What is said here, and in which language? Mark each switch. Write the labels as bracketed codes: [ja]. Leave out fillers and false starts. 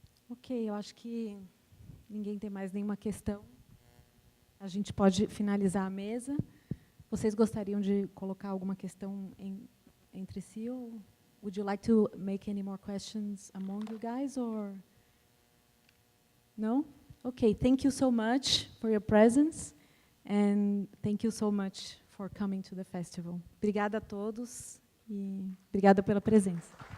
[pt] Ok, eu acho que ninguém tem mais nenhuma questão. A gente pode finalizar a mesa. Vocês gostariam de colocar alguma questão entre si? [en] Ou would you like to make any more questions among you guys? Or no? Okay, thank you so much for your presence. And thank you so much for coming to the festival. [pt] Obrigada a todos e obrigada pela presença.